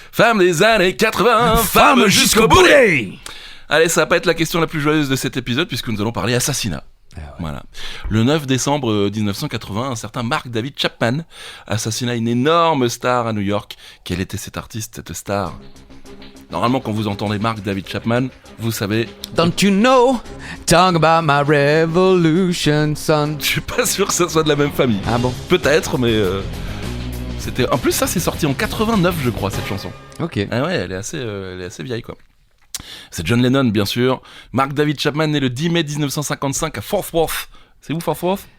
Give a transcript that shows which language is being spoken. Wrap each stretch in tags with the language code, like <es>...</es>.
<fr>Femme des années 80, femme jusqu'au bout. Allez, ça va pas être la question la plus joyeuse de cet épisode puisque nous allons parler assassinat. Voilà. Le 9 décembre 1980, un certain Mark David Chapman assassina une énorme star à New York. Quel était cet artiste, cette star? Normalement, quand vous entendez Mark David Chapman, vous savez.</fr> <en>Don't you know? Talk about my revolution, son.</en> <fr>Je suis pas sûr que ça soit de la même famille. Ah bon? Peut-être, mais c'était. En plus, ça, c'est sorti en 89, je crois, cette chanson. Ok. Ah ouais, elle est assez vieille, quoi. C'est John Lennon, bien sûr. Mark David Chapman né le 10 mai 1955 à Fort Worth. C'est où Fort Worth?</fr>